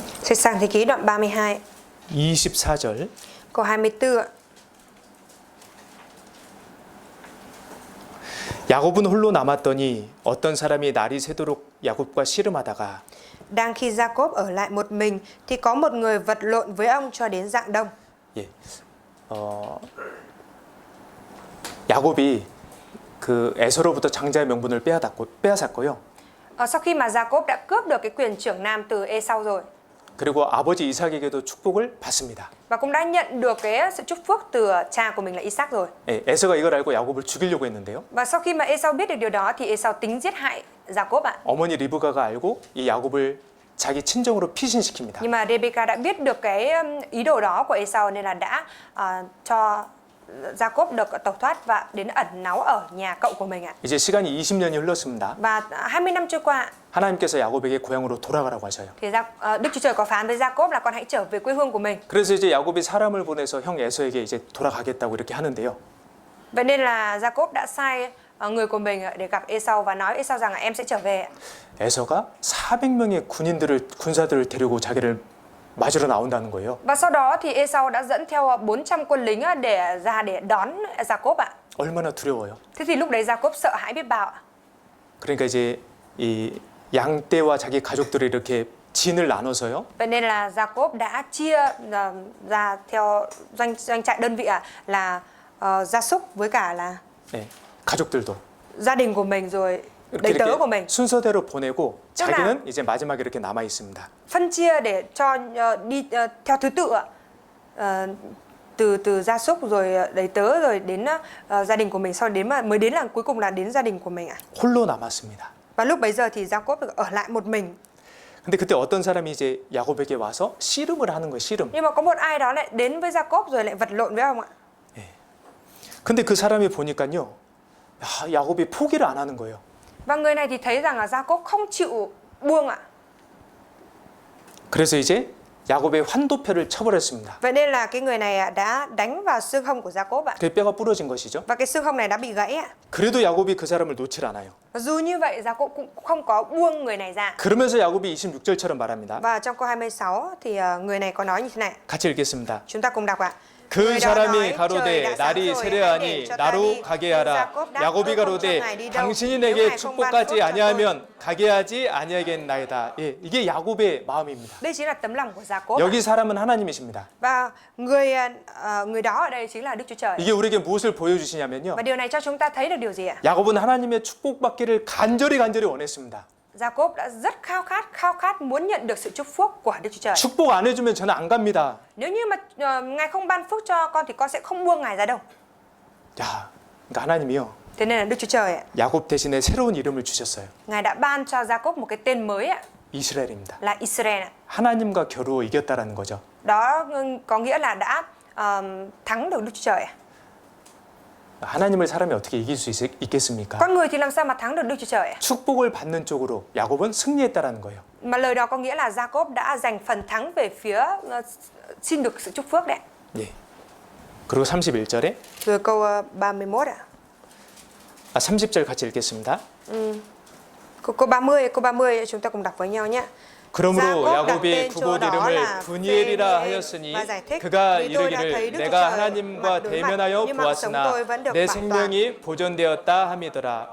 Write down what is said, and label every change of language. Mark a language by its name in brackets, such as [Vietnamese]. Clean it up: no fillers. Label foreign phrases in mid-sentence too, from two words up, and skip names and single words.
[Vietnamese] Sách Sáng Thế Ký đoạn 32 [Korean] 24절 [Vietnamese] câu 24 ạ. [Korean] 야곱은 홀로 남았더니 어떤 사람이 날이 새도록 야곱과 씨름하다가 [Vietnamese] Đang khi Jacob ở lại một mình thì có một người vật lộn với ông cho đến rạng đông. [Korean] 예, 야곱이 그 에서로부터 장자의 명분을 빼앗았고요. [Vietnamese] Sau khi mà Jacob đã cướp được cái quyền trưởng nam từ Esau rồi [Korean] 그리고 아버지 이삭에게도 축복을 받습니다. [Vietnamese] và cũng đã nhận được cái sự chúc phước từ cha của mình là Isaac rồi. [Korean] 예, 에서가 이걸 알고 야곱을 죽이려고 했는데요. [Vietnamese] Và sau khi mà Esau biết được điều đó thì Esau tính giết hại Jacob ạ. [Korean] 어머니 리브가가 알고 이 야곱을 자기 친정으로 피신시킵니다. [Vietnamese] Nhưng mà Rebecca đã biết được cái ý đồ đó của Esau nên là đã cho Jacob được tẩu thoát và đến ẩn náu ở nhà cậu của mình ạ. [Korean] 이제 시간이 20년이 흘렀습니다. [Vietnamese] Và 20 năm trôi qua [Korean] 하나님께서 야곱에게 고향으로 돌아가라고 하셔요. [Vietnamese] thì Đức Chúa Trời có phán với Jacob là con hãy trở về quê hương của mình. [Korean] 그래서 이제 야곱이 사람을 보내서 형 에서에게 이제 돌아가겠다고 이렇게 하는데요. [Vietnamese] Vậy nên là Jacob đã sai người của mình để gặp Esau và nói Esau rằng là em sẽ trở về. [Korean] 에서가 400명의 군사들을 데리고 자기를 맞으러 나온다는 거예요. [Vietnamese] Và sau đó thì Esau đã dẫn theo 400 quân lính để ra để đón Jacob ạ. [Korean] 얼마나 두려워요. [Vietnamese] Thế thì lúc đấy Jacob sợ hãi biết bao ạ. [Korean] 그러니까 이제 이 양떼와 자기 가족들이 이렇게 진을 나눠서요. [Vietnamese] Vậy nên là Jacob đã chia ra theo doanh trại đơn vị là gia súc với cả là [Korean] 네, 가족들도. [Vietnamese] gia đình của mình rồi đầy tớ của mình. [Korean] 순서대로 보내고 [Vietnamese] tức là [Korean] 자기는 이제 마지막에 이렇게 남아 있습니다. [Vietnamese] phân chia để cho đi theo thứ tự ạ. Từ gia súc rồi đầy tớ rồi đến gia đình của mình, sau đến mà mới đến là cuối cùng là đến gia đình của mình ạ. [Korean] 홀로 남았습니다. [Vietnamese] Và lúc bấy giờ thì Jacob được ở lại một mình. [Korean] 근데 그때 어떤 사람이 이제 야곱에게 와서 씨름을 하는 거예요. 씨름. [Vietnamese] Nhưng mà có một ai đó lại đến với Jacob rồi lại vật lộn với ông ạ. [Korean] 근데 그 사람이 보니까요. 야곱이 포기를 안 하는 거예요. [Vietnamese] Và người này thì thấy rằng là Jacob không chịu buông ạ. [Korean] 그래서 이제 야곱의 환도표를 쳐버렸습니다. [Vietnamese] Vậy nên là cái người này đã đánh vào xương hông của Jacob ạ. [Korean] 그 뼈가 부러진 것이죠. [Vietnamese] Và cái xương hông này đã bị gãy ạ. [Korean] 그래도 야곱이 그 사람을 놓질 않아요. [Vietnamese] Và dù như vậy Jacob cũng không có buông người này ra. [Korean] 그러면서 야곱이 26절처럼 말합니다. [Vietnamese] Và trong câu 26 thì người này có nói như thế này. [Korean] 같이 읽겠습니다. [Vietnamese] Chúng ta cùng đọc ạ. [Korean] 그 사람이 가로되 날이 세려하니 나로 가게 하라. 야곱이 가로되 당신이 내게 축복하지 아니하면 가게 하지 아니하겠나이다. 예, 이게 야곱의 마음입니다. [Vietnamese] Đây chính là tấm lòng của Jacob. [Korean] 여기 사람은 하나님이십니다. [Vietnamese] Và người đó ở đây chính là Đức Chúa Trời. [Korean] 이게 우리에게 무엇을 보여주시냐면요. [Vietnamese] Và điều này cho chúng ta thấy được điều gì ạ? [Korean] 야곱은 하나님의 축복받기를 간절히 원했습니다. [Vietnamese] Jacob đã rất khao khát muốn nhận được sự chúc phúc của Đức Chúa Trời. [Korean] 축복 안 해주면 저는 안 갑니다. [Vietnamese] Nếu như mà Ngài không ban phước cho con thì con sẽ không buông Ngài ra đâu. [Korean] 야, 그러니까 하나님이요. [Vietnamese] Thế nên là Đức Chúa Trời ạ, [Korean] 야곱 대신에 새로운 이름을 주셨어요. [Vietnamese] Ngài đã ban cho Jacob một cái tên mới ạ, [Korean] 이스라엘입니다. [Vietnamese] là Israel ạ. [Korean] 하나님과 겨루어 이겼다라는 거죠. [Vietnamese] Đó có nghĩa là đã thắng được Đức Chúa Trời ạ. [Korean] 하나님을 사람이 어떻게 이길 수 있겠습니까? [Vietnamese] Con người thì làm sao mà thắng được Đức Chúa Trời ạ? [Korean] 축복을 받는 쪽으로 야곱은 승리했다라는 거예요. [Vietnamese] Mà lời đó có nghĩa là Jacob đã giành phần thắng về phía xin được sự chúc phước đấy. [Korean] 예. 그리고 31절에 [Vietnamese] Rồi câu 31 ạ. [Korean] 30절 같이 읽겠습니다. [Vietnamese] Câu 30 chúng ta cùng đọc với nhau nhé. [Korean] 그러므로 야곱이 그곳 이름을 브니엘이라 하였으니 그가 이르기를 내가 하나님과 대면하여 보았으나 내 생명이 보존되었다 함이더라.